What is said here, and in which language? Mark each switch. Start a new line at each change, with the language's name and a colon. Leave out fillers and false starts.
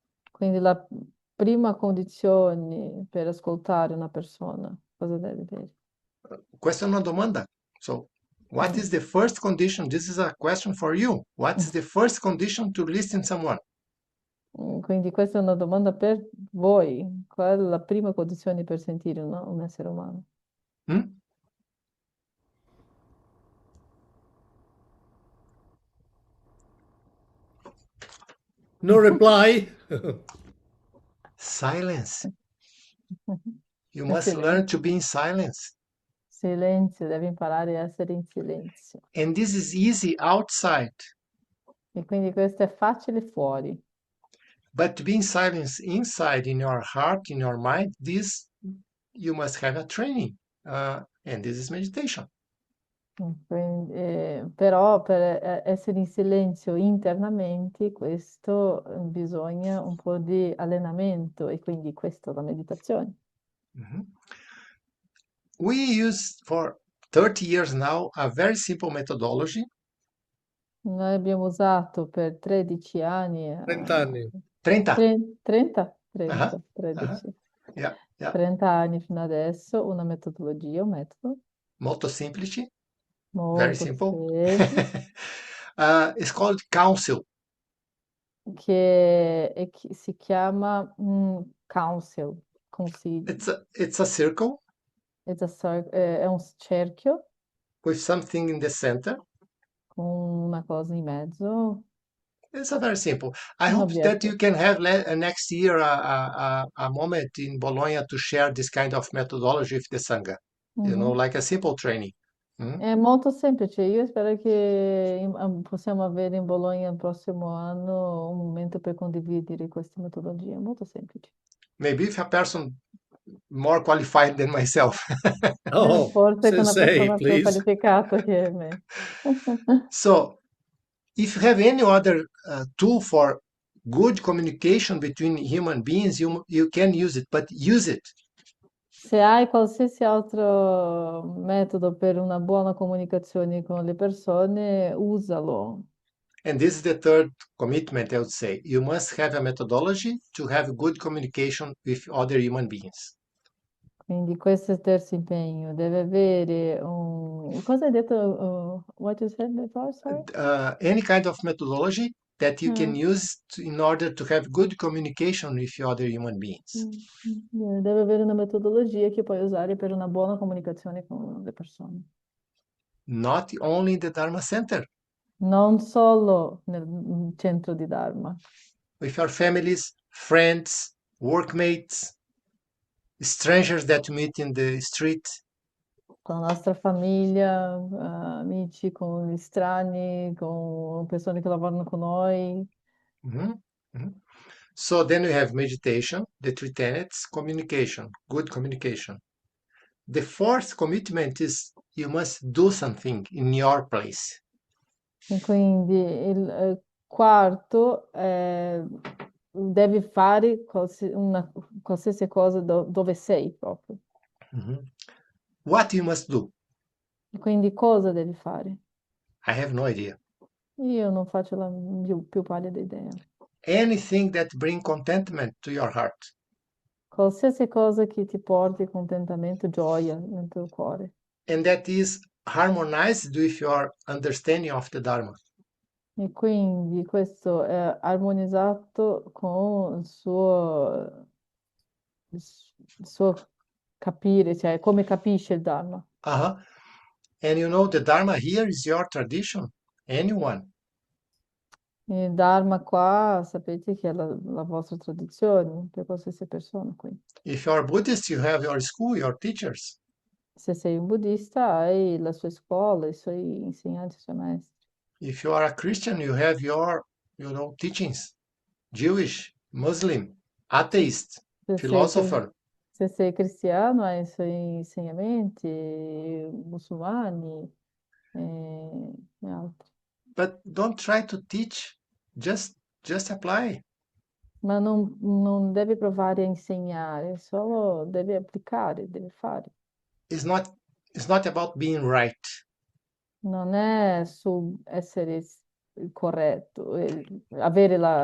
Italian: Quindi la prima condizione per ascoltare una persona, cosa deve avere? Questa è una domanda.
English: So, what is Mm. the first condition? This is a question for you. What is the first condition to listen someone?
Italian: Quindi questa è una domanda per voi. Qual è la prima condizione per sentire un essere umano? Hmm?
English: No reply? Silence. You
Italian: Il
English: must learn to
Italian: silenzio.
English: be in silence.
Italian: Silenzio, devi imparare a essere in silenzio.
English: And this is easy outside. E quindi questo è facile fuori. But to be in silence inside, in your heart, in your mind, this you must have a training. And this is meditation.
Italian: Però per essere in silenzio internamente, questo bisogna un po' di allenamento e quindi questa è la meditazione. Mhm.
English: We use for 30 years now a very simple methodology.
Italian: Noi abbiamo usato per 13 anni, 30 anni. 30. 30, Uh-huh. 30, 13,
English: Yeah, yeah.
Italian: 30 anni fino adesso, una metodologia, un metodo Molto semplice,
English: very simple.
Italian: semplice
English: It's called counsel.
Italian: che si chiama counsel, consiglio.
English: It's a circle
Italian: È un cerchio
English: with something in the center.
Italian: con una cosa in mezzo,
English: It's a very simple. I
Italian: un
English: hope that you
Italian: obiettivo.
English: can have next year a moment in Bologna to share this kind of methodology with the Sangha. You know, Mhm. like a simple training. Mm?
Italian: È molto semplice. Io spero che possiamo avere in Bologna il prossimo anno un momento per condividere queste metodologie. È molto semplice.
English: Maybe if a person more qualified than myself. Oh,
Italian: Forse che una
Japanese: sensei,
Italian: persona più
English: please.
Italian: qualificata che me.
English: So, if you have any other tool for good communication between human beings, you can use it, but use it.
Italian: Se hai qualsiasi altro metodo per una buona comunicazione con le persone, usalo.
English: And this is the third commitment, I would say. You must have a methodology to have good communication with other human beings.
Italian: Quindi questo è il terzo impegno. Deve avere un... Cosa hai detto?
English: What you said before, sorry? Any kind of methodology that you can Mm. use in order to have good communication with other human beings.
Italian: Deve avere una metodologia che puoi usare per una buona comunicazione con le persone.
English: Not only in the Dharma Center,
Italian: Non solo nel centro di Dharma,
English: with your families, friends, workmates, strangers that you meet in the street.
Italian: con la nostra famiglia, amici, con gli strani, con persone che lavorano con noi. Mhm, mhm.
English: So then we have meditation, the three tenets, communication, good communication. The fourth commitment is you must do something in your place.
Italian: E quindi il quarto devi fare qualsiasi cosa dove sei proprio.
English: Mhm. What you must do?
Italian: E quindi cosa devi fare?
English: I have no idea.
Italian: Io non faccio la più pallida idea.
English: Anything that bring contentment to your heart.
Italian: Qualsiasi cosa che ti porti contentamento, gioia nel tuo cuore.
English: And that is harmonized with your understanding of the Dharma.
Italian: E quindi questo è armonizzato con il suo capire, cioè come capisce il Dharma. Uh-huh.
English: And you know, the Dharma here is your tradition. Anyone.
Italian: Il Dharma qua sapete che è la vostra tradizione per qualsiasi persona qui.
English: If you are Buddhist, you have your school, your teachers.
Italian: Se sei un buddista hai la sua scuola, i suoi insegnanti, i suoi maestri.
English: If you are a Christian, you have your, teachings. Jewish, Muslim. atheist,
Italian: Se sei,
English: philosopher.
Italian: se sei cristiano, hai i suoi insegnamenti, musulmani e altri.
English: But don't try to teach, just apply.
Italian: Ma non devi provare a insegnare, solo devi applicare, devi fare.
English: It's not, it's not about being right.
Italian: Non è su essere corretto, avere